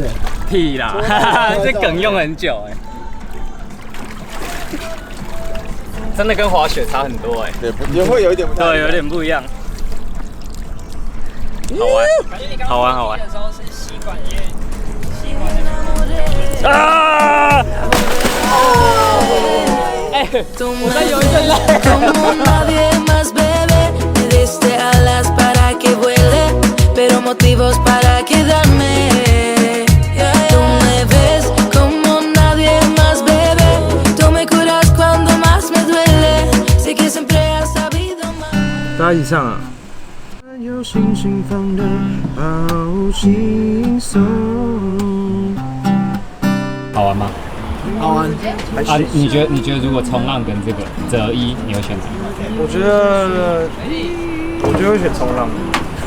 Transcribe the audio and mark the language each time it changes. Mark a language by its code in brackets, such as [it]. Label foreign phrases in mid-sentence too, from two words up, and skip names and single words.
[zh] 屁啦，这梗用很久哎，真的跟滑雪差很多哎。对，也会有一点不太一样。对，有点不一样。好玩，好玩。啊！哎，我在有一阵累。 [es] Pero motivos para quedarme. Tú me ves como nadie más, bebé. Tú me curas cuando más me duele. Sé que siempre has sabido más. [zh] 大家一起唱啊！有星星放的好轻松。好玩吗？好玩。啊，你觉得如果冲浪跟这个择一，你会选什么？我觉得会选冲浪。